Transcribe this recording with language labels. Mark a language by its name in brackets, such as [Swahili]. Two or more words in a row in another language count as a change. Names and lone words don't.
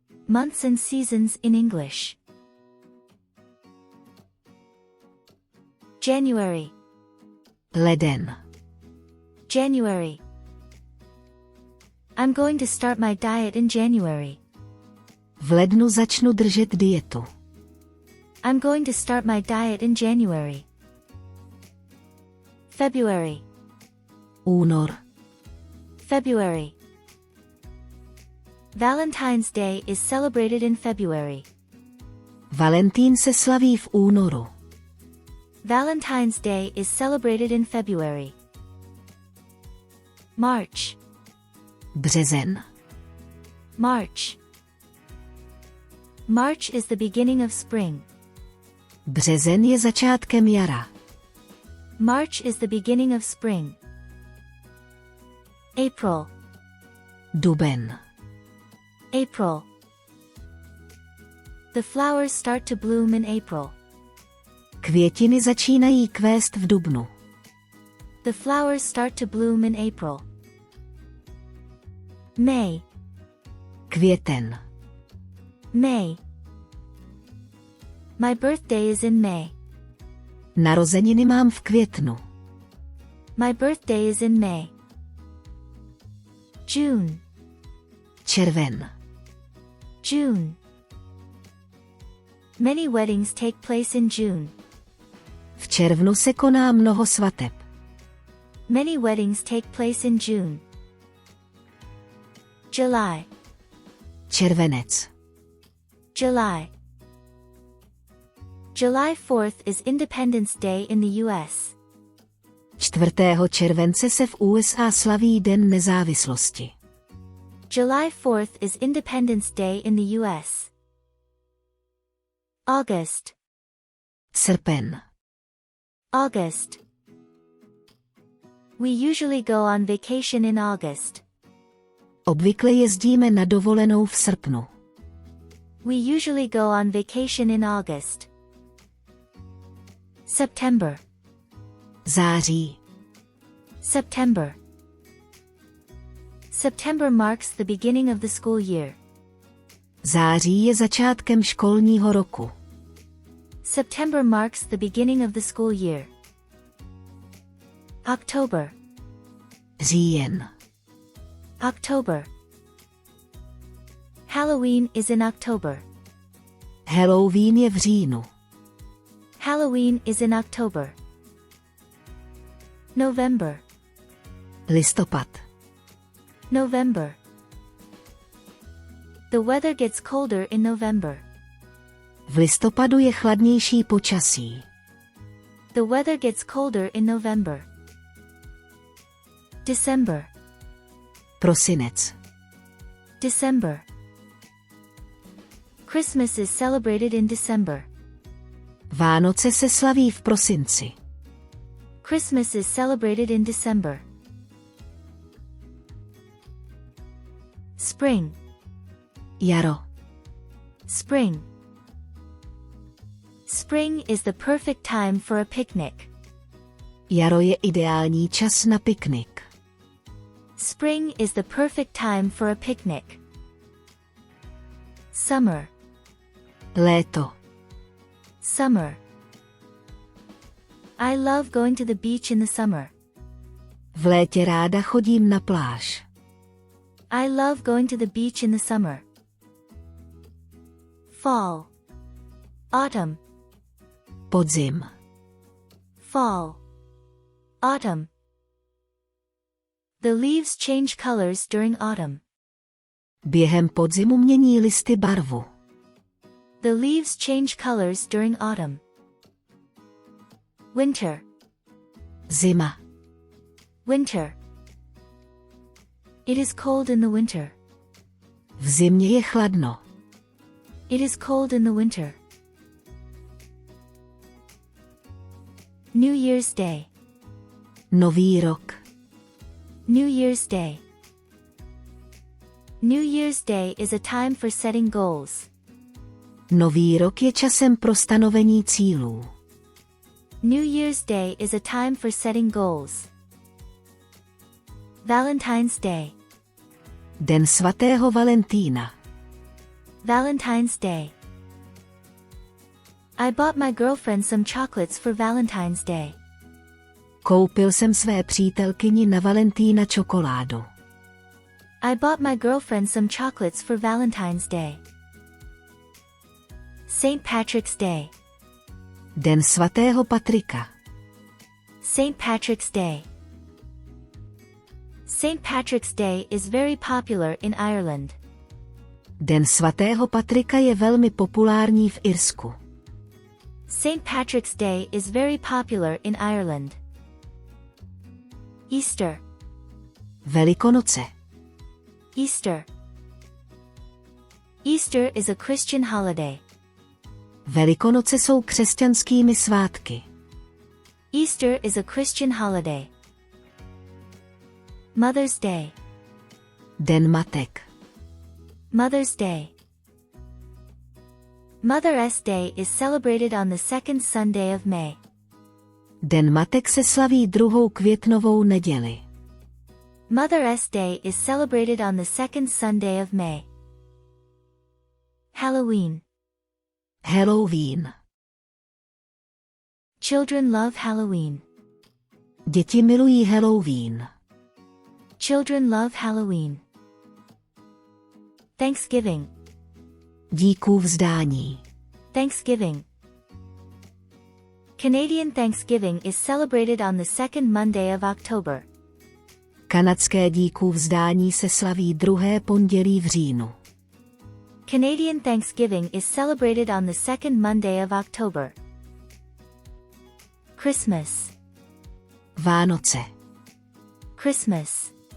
[English] Months and seasons in English. January. [Czech] Leden. [English] January. I'm going to start my diet in January. [Czech] V lednu začnu držet dietu. [English] I'm going to start my diet in January. February. [Czech] Únor. [English] February. Valentine's Day is celebrated in February. [Czech] Valentín se slaví v únoru. [English] Valentine's Day is celebrated in February. March. [Czech] Březen. [English] March. March is the beginning of spring. [Czech] Březen je začátkem jara. [English] March is the beginning of spring. April. [Czech] Duben. [English] April. The flowers start to bloom in April. [Czech] Květiny začínají kvést v dubnu. [English] The flowers start to bloom in April. May. [Czech] Květen. [English] May. My birthday is in May. [Czech] Narozeniny mám v květnu. [English] My birthday is in May. June. [Czech] Červen. [English] June. Many weddings take place in June. [Czech] V červnu se koná mnoho svateb. [English] Many weddings take place in June. July. [Czech] Červenec. [English] July. July 4th is Independence Day in the US. [Czech] 4. července se v USA slaví Den nezávislosti. [English] July 4th is Independence Day in the US. August. [Czech] Srpen. [English] August. We usually go on vacation in August. [Czech] Obvykle jezdíme na dovolenou v srpnu. [English] We usually go on vacation in August. September. [Czech] Září. [English] September. September marks the beginning of the school year. [Czech] Září je začátkem školního roku. [English] September marks the beginning of the school year. October. [Czech] Říjen. [English] October. Halloween is in October. [Czech] Halloween je v říjnu. [English] Halloween is in October. November. [Czech] Listopad. [English] November. The weather gets colder in November. [Czech] V listopadu je chladnější počasí. [English] The weather gets colder in November. December. [Czech] Prosinec. [English] December. Christmas is celebrated in December. [Czech] Vánoce se slaví v prosinci. [English] Christmas is celebrated in December. Spring. [Czech] Jaro. [English] Spring. Spring is the perfect time for a picnic. [Czech] Jaro je ideální čas na piknik. [English] Spring is the perfect time for a picnic. Summer. [Czech] Léto. [English] Summer. I love going to the beach in the summer. [Czech] V létě ráda chodím na pláž. [English] I love going to the beach in the summer. Fall. Autumn. [Czech] Podzim. [English] Fall. Autumn. The leaves change colors during autumn. [Czech] Během podzimu mění listy barvu. [English] The leaves change colors during autumn. Winter. [Czech] Zima. [English] Winter. It is cold in the winter. [Czech] V zimě je chladno. [English] It is cold in the winter. New Year's Day. [Czech] Nový rok. [English] New Year's Day. New Year's Day is a time for setting goals. [Czech] Nový rok je časem pro stanovení cílů. [English] New Year's Day is a time for setting goals. Valentine's Day. [Czech] Den svatého Valentína. [English] Valentine's Day. I bought my girlfriend some chocolates for Valentine's Day. [Czech] Koupil jsem své přítelkyni na Valentína čokoládu. [English] I bought my girlfriend some chocolates for Valentine's Day. St. Patrick's Day. [Czech] Den svatého Patrika. [English] St. Patrick's Day. St. Patrick's Day is very popular in Ireland. [Czech] Den svatého Patrika je velmi populární v Irsku. [English] St. Patrick's Day is very popular in Ireland. Easter. [Czech] Velikonoce. [English] Easter. Easter is a Christian holiday. [Czech] Velikonoce jsou křesťanskými svátky. [English] Easter is a Christian holiday. Mother's Day. [Czech] Den matek. [English] Mother's Day. Mother's Day is celebrated on the second Sunday of May. [Czech] Den matek se slaví 2. květnovou neděli. [English] Mother's Day is celebrated on the second Sunday of May. Halloween. Halloween. Children love Halloween. [Czech] Děti milují Halloween. [English] Children love Halloween. Thanksgiving. [Czech] Díků vzdání. [English] Thanksgiving. Canadian Thanksgiving is celebrated on the second Monday of October. [Czech] Kanadské díků vzdání se slaví 2. pondělí v říjnu. [English] Canadian Thanksgiving is celebrated on the second Monday of October. Christmas. [Czech] Vánoce. [English] Christmas.